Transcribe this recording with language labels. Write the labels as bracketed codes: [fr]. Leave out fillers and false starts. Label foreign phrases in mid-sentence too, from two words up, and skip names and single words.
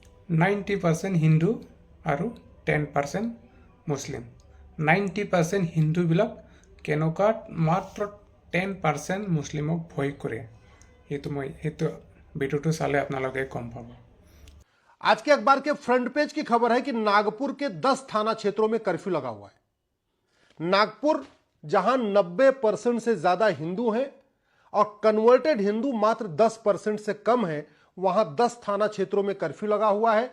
[as] 90% হিন্দু আৰু 10% মুছলিম। 90% হিন্দুবিলাক কেনেকুৱা মাত্ৰ 10% মুছলিমক ভয় কৰে, সেইটো ভিডিওটো চালে আপোনালোকে গম পাব। [hi] आज के अखबार के फ्रंट पेज की खबर है कि नागपुर के 10 थाना क्षेत्रों में कर्फ्यू लगा हुआ है। नागपुर जहां 90% से ज्यादा हिंदू हैं और कन्वर्टेड हिंदू मात्र 10% से कम है, वहां 10 थाना क्षेत्रों में कर्फ्यू लगा हुआ है।